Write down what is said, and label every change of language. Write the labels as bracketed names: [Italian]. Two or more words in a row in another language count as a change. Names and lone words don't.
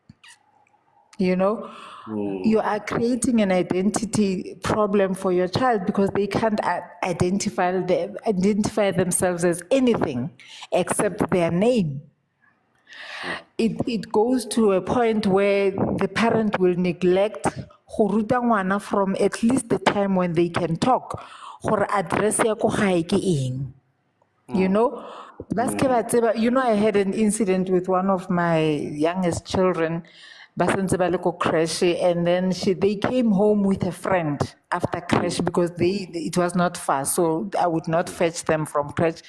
[English] You are creating an identity problem for your child because they can't identify themselves as anything except their name. It goes to a point where the parent will neglect [Tswana] go ruta ngwana [English] from at least the time when they can talk, [Tswana] gore address ya ko gae ke eng. [English] I had an incident with one of my youngest children, crash, and then they came home with a friend after crash because it was not far, so I would not fetch them from crash.